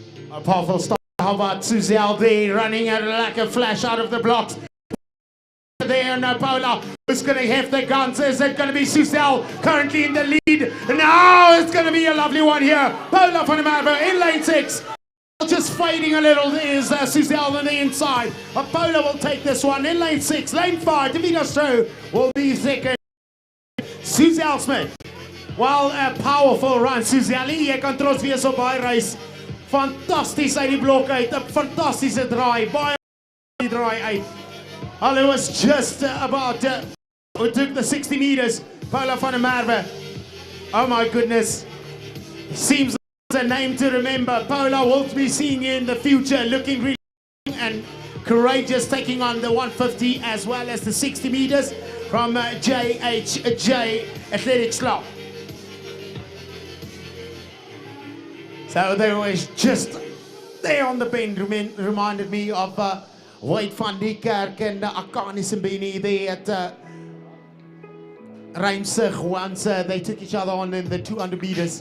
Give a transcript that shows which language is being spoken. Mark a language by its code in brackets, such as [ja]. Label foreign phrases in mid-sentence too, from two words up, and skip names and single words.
[en] A powerful start. How about Suzelle there running at like a flash out of the blocks? There now Paula who's going to have the guns. Is it going to be Suzelle currently in the lead? Now it's going to be a lovely one here. Paula van der Merwe in lane 6. Just fading a little is Suzelle on the inside. Paula will take this one in lane 6. Lane 5, Davina Stroh will be second. Suzelle Smith. Well, a powerful run. [af] Suzelle, jy kan trots wees op baie reis. Fantasties uit die blok uit. 'n Fantastiese draai. Baie draai uit. [en] Well, it was just about who took the 60 meters. Paula van der Merwe. Oh my goodness. Seems like a name to remember. Paula will be seeing you in the future, looking really and courageous, taking on the 150 as well as the 60 meters from JHJ Athletics Club. So they was just there on the bend, reminded me of Wade van die Kerk and Acnw Simbini there at Rijmsig once they took each other on in the 200 meters.